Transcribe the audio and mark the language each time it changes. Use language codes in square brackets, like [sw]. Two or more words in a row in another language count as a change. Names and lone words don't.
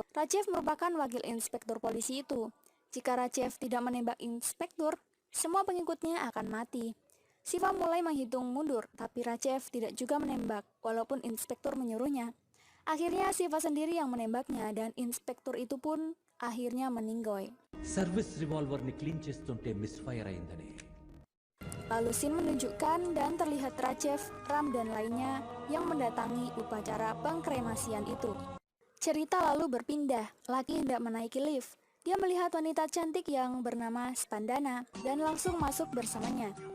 [id] Rajev merupakan wakil inspektur polisi itu. Jika Rajev tidak menembak inspektur, semua pengikutnya akan mati. Siva mulai menghitung mundur, tapi Rajev tidak juga menembak, walaupun inspektur menyuruhnya. Akhirnya Siva sendiri yang menembaknya dan inspektur itu pun akhirnya meninggoy. [en] service revolverని [te] క్లీన్ చేస్తుంటే మిస్ఫైర్ అయిందని. [id] Lalu scene menunjukkan dan terlihat Rajev, Ram dan lainnya yang mendatangi upacara pengkremasian itu. Cerita lalu berpindah, Laki hendak menaiki lift. Dia melihat wanita cantik yang bernama Spandana dan langsung masuk bersamanya.